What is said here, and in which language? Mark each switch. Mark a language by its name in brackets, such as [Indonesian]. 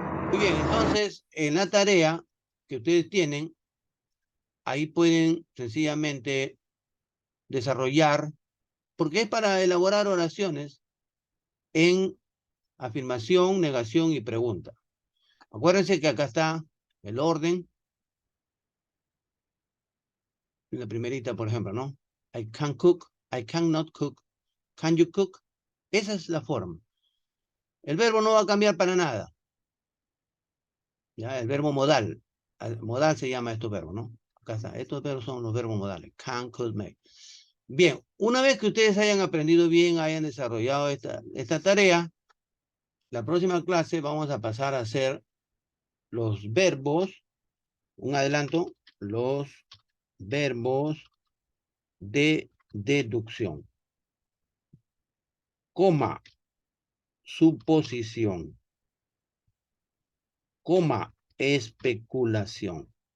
[Spanish] Muy bien, entonces, en la tarea que ustedes tienen, ahí pueden sencillamente desarrollar, porque es para elaborar oraciones en afirmación, negación y pregunta. Acuérdense que acá está el orden. En la primerita, por ejemplo, ¿no? [English] I can cook, I cannot cook, can you cook? [Spanish] Esa es la forma. El verbo no va a cambiar para nada. ¿Ya? El verbo modal. Modal se llama estos verbos, ¿no? Acá está. Estos verbos son los verbos modales. Can, could, make. Bien, una vez que ustedes hayan aprendido bien, hayan desarrollado esta tarea, la próxima clase vamos a pasar a hacer los verbos, un adelanto, los verbos de deducción, coma, suposición, coma, especulación.